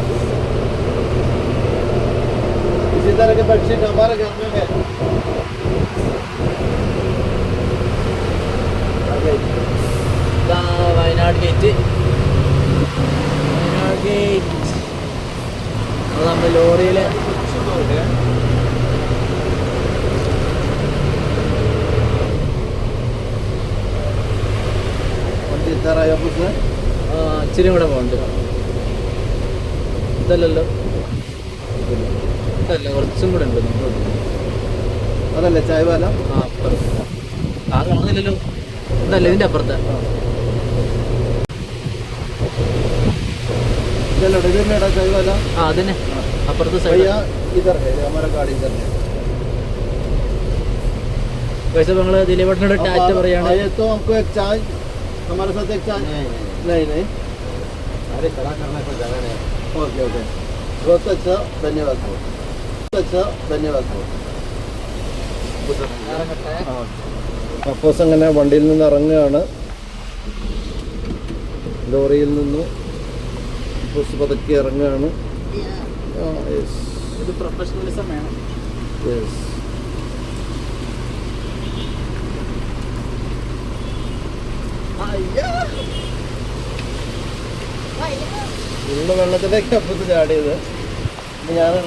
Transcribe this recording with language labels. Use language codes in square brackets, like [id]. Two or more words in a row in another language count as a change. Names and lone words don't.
[hi] इसी तरह के बेडशीट हमारे घर में है. [ml] വയനാട് ഗേറ്റ്. വയനാട് ഗേറ്റ് അത് നമ്മൾ ലോറിയിൽ ഇച്ചിരി കൂടെ പോകണ്ട്. ഇതല്ലല്ലോ, ഇതല്ല കുറച്ചും കൂടെ ഉണ്ട്. അതല്ലേ [hi] चाय वाला? [ml] ആ കാണുന്നില്ലല്ലോ. ഇതല്ല ഇതിൻ്റെ അപ്പുറത്തെ. [hi] चाय वाला [ml] हाँ അതന്നെ അപ്പുറത്തെ സൈഡ്. [hi] इधर है हमारा गाड़ी इधर है. [ml] वैसे നമ്മൾ ദിലീപേട്ടനോട് ടാറ്റ പറയാണ്. [hi] तो हमको एक चाय हमारे साथ एक चाय. नहीं नहीं अरे खड़ा करना कोई जगह नहीं. [en] okay okay [hi] बहुत अच्छा धन्यवाद बहुत अच्छा धन्यवाद. [ml] അപ്പോസ് അങ്ങനെ വണ്ടിയിൽ നിന്ന് ഇറങ്ങുകയാണ്. ലോറിയിൽ നിന്ന് അപ്പോസ് പതുക്കെ ഇറങ്ങുകയാണ്. ഇത് പ്രൊഫഷണലിസം വേണം. ഉള്ള വെള്ളത്തിലേക്ക് അപ്പുറത്ത് ചാടിയത് ഞാനാണ്.